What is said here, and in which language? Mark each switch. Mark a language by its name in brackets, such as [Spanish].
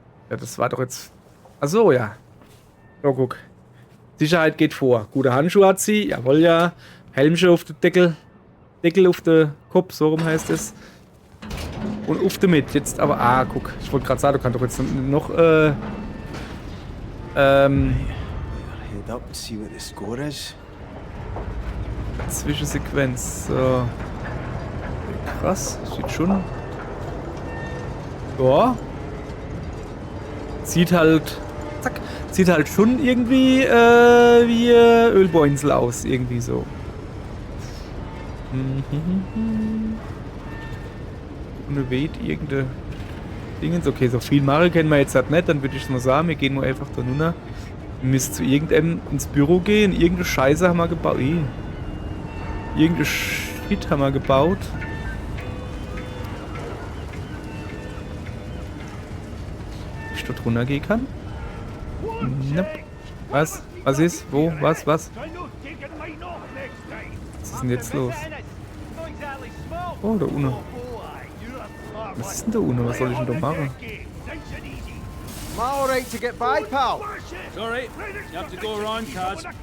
[German] Ja, das war doch jetzt. Achso, ja. So, guck. Sicherheit geht vor. Gute Handschuhe hat sie. Jawohl, ja. Helmchen auf den Deckel. Deckel auf den Kopf, so rum heißt es. Und auf damit. Jetzt aber. Guck. Ich wollte gerade sagen, du kannst doch jetzt noch. [English] Head up and see what the score is. [German] Zwischensequenz. So. Krass. Sieht schon. Ja. Sieht halt. Zack. Sieht halt schon irgendwie wie Ölbohrinsel aus. Irgendwie so. Und weht irgendeine Dingens. Okay, so viel Mare kennen wir jetzt halt nicht. Dann würde ich mal sagen, wir gehen nur einfach da runter. Wir müssen zu irgendeinem ins Büro gehen. Irgendeine Scheiße haben wir gebaut. Irgendeine Shit haben wir gebaut. Ich dort runtergehen kann? Nope. Was? Was ist? Wo? Was? Was? Was ist denn jetzt los? Oh, da unten. Was ist denn da unten? Was soll ich denn da machen? [English] Am I alright to get by, pal? It's alright. You have to go around, Kaz.